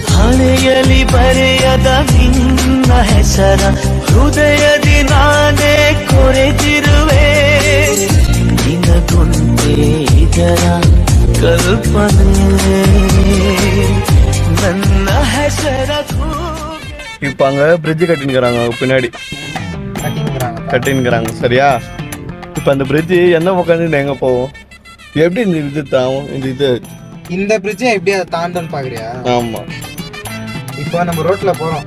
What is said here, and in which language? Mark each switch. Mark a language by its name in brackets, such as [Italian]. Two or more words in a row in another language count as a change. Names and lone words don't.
[Kannada] ಮಳೆಯಲಿ ಬರೆಯದ ನಿನ್ನ ಹೆಸರ ಹೃದಯದಿ ನಾನೇ ಕೊರೆದಿರುವೆ ನಿನಗೊಂದೇ ಇದರ ಕಲ್ಪನೆ ನನ್ನ ಹೆಸರ [Tamil] இப்போ அங்கே பிரிட்ஜு கட்டின்னுக்கிறாங்க பின்னாடி கட்டின்னுக்கிறாங்க சரியா. இப்போ அந்த பிரிட்ஜு என்ன உட்காந்து எங்கே போவோம்? எப்படி இந்த இது தாவும் இந்த பிரிட்ஜை எப்படி அதை தாண்டன்னு பார்க்குறியா? ஆமாம். இப்போ நம்ம ரோட்டில் போகிறோம்.